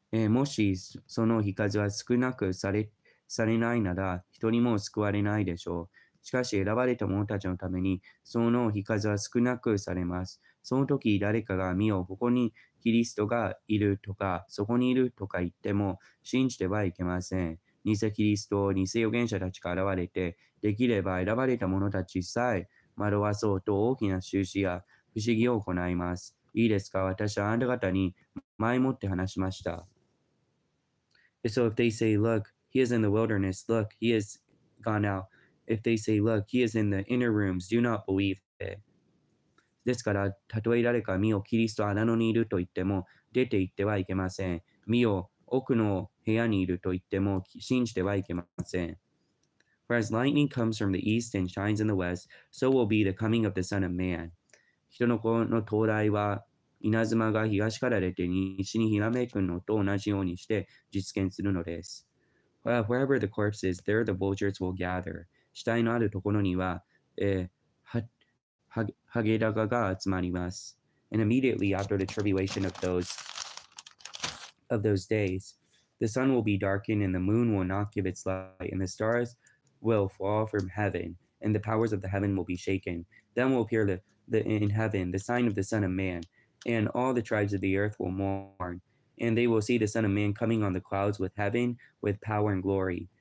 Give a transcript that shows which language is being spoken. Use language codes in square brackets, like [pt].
[ja] もしその日数は少なくされないなら、一人も救われないでしょう。しかし選ばれた者たちのために、その日数は少なくされます。その時誰かが見よ、ここにキリストがいるとか、そこにいるとか言っても信じてはいけません。偽キリスト、偽預言者たちが現れて、できれば選ばれた者たちさえ惑わそうと大きな収支や不思議を行います。いいですか？私はあなた方に前もって話しました。 [en] So if they say, look, he is in the wilderness, look, he is gone out. If they say, look, he is in the inner rooms, do not believe it. [ja] ですから、たとえ誰か見よキリストは穴野にいると言っても、出て行ってはいけません。見よ奥の部屋にいると言っても、信じてはいけません。 [en] For as lightning comes from the east and shines in the west, so will be the coming of the Son of Man. [ja] 人の子の到来は、稲妻が東から出て西にひらめくのと同じようにして実現するのです。 [en] Wherever the corpse is, there the vultures will gather. [ja] 死体のあるところには、ハゲダガが集まります。 [en] And immediately after the tribulation of those days, the sun will be darkened and the moon will not give its light, and the stars will fall from heaven, and the powers of the heaven will be shaken. Then will appear in heaven the sign of the Son of Man, and all the tribes of the earth will mourn, and they will see the Son of Man coming on the clouds with heaven, with power and glory.